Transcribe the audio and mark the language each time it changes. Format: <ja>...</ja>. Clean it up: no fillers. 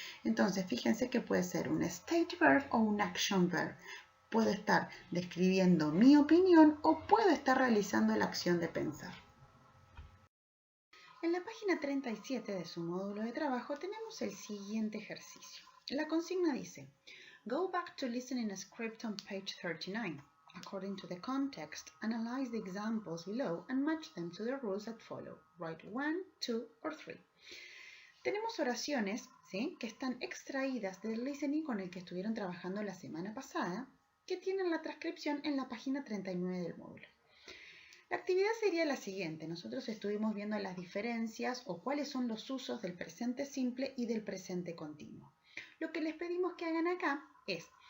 <es>Entonces, fíjense que puede ser un state verb o un action verb. Puedo estar describiendo mi opinión o puedo estar realizando la acción de pensar. En la página 37 de su módulo de trabajo tenemos el siguiente ejercicio. La consigna dice,</es> <en>Go back to listening a script on page 39. According to the context, analyze the examples below and match them to the rules that follow. Write 1, 2 or 3.</en> <es>Tenemos oraciones, ¿sí?, que están extraídas del listening con el que estuvieron trabajando la semana pasada, que tienen la transcripción en la página 39 del módulo. La actividad sería la siguiente. Nosotros estuvimos viendo las diferencias o cuáles son los usos del presente simple y del presente continuo. Lo que les pedimos que hagan acá es</es>